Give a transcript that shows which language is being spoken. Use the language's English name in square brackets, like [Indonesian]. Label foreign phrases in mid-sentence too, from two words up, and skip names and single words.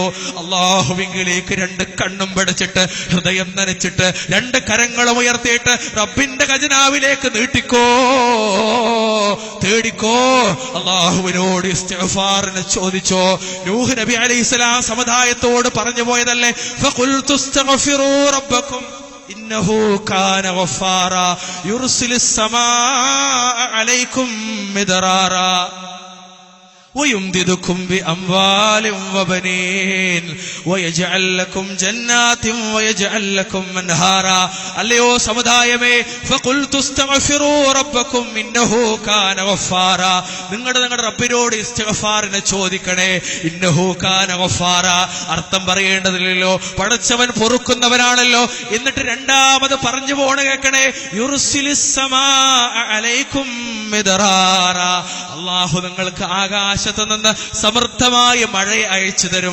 [Malayalam] അള്ളാഹുവിലേക്ക് 2 കണ്ണും പിടച്ചിട്ട് ഹൃദയം നനച്ചിട്ട് 2 കരങ്ങളും ഉയർത്തിയിട്ട് റബ്ബിന്റെ ഖജനാവിലേക്ക് നീട്ടിക്കോ, തേടിക്കോ, അള്ളാഹുവിനോട് ഇസ്തിഗ്ഫാറിനെ ചോദിച്ചോ. നൂഹ് നബി അലൈഹിസ്സലാം സമുദായത്തോട് പറഞ്ഞു പോയതല്ലേ, [Arabic] فقلت استغفروا ربكم إنه كان غفارا يرسل السماء عليكم مدرارا ويمددكم بأموال وبنين ويجعل لكم جنات ويجعل لكم أنهارا. [Malayalam] അല്ലയോ സമുദായമേ, [Arabic] فقلت استغفروا ربكم إنه كان غفارا. [Malayalam] നിങ്ങളുടെ റബ്ബിനോട് ഇസ്തിഗ്ഫാറിനെ ചോദിക്കണേ. [Arabic] إنه كان غفارا. [Malayalam] അർത്ഥം പറയേണ്ടതില്ലല്ലോ, പടച്ചവൻ പൊറുക്കുന്നവനാണല്ലോ. എന്നിട്ട് രണ്ടാമത് പറഞ്ഞു പോണ കേൾക്കണേ, [Arabic] يرسل السماء عليكم مدرارا. [Malayalam] അല്ലാഹു നിങ്ങൾക്ക് ആകാശത്ത് നിന്ന് സമൃദ്ധമായ മഴ അയച്ചു തരും.